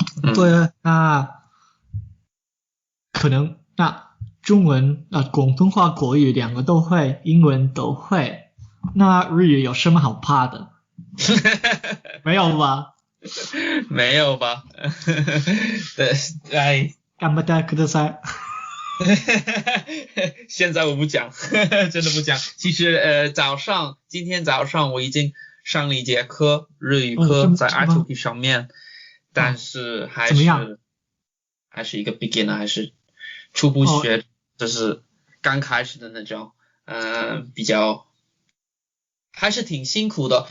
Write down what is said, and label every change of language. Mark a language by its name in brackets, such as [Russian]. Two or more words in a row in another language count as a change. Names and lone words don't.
[Chinese] 对，那可能中文广东话国语2个都会，英文都会，那日语有什么好怕的？没有吧？没有吧？对， [Japanese] 頑張ってください。 [Chinese] 现在我不讲，真的不讲。其实今天早上我已经上了一节课，日语课在 iTalki 上面，但是还是一个 beginner， 还是初步学，就是刚开始的那种，比较还是挺辛苦的。